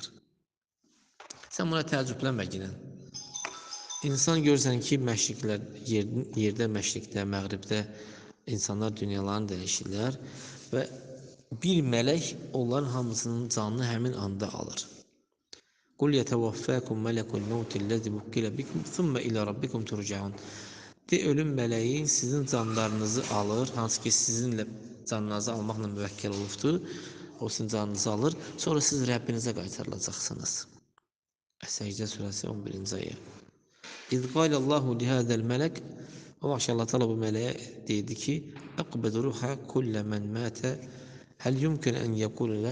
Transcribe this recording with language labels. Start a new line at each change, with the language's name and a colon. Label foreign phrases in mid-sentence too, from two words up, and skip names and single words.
Azerbaijani: Sən buna təəccüblənmə ginən. İnsan görürsən ki, məşriqlər, yerdə məşriqdə, məğribdə insanlar dünyalarını dəyişirlər və bir mələk onların hamısının canını həmin anda alır.
Arabic: قل يتوفاكم ملك الموت الذي وكل بكم ثم إلى ربكم ترجعون.
Azerbaijani: De ölüm mələyi sizin canlarınızı alır, hansı ki sizinlə canınızı almaqla müvəkkil olubdur. O sizin canınızı alır, sonra siz Rəbbinizə qaytarılacaqsınız. Səcdə surəsi 11-ci ayə.
Arabic: إذ قال الله لهذا الملك
Azerbaijani: o vaxt Allah Teala bu mələyə deyirdi ki,
Arabic: "اقبض روح كل من مات هل يمكن أن يقول لا?"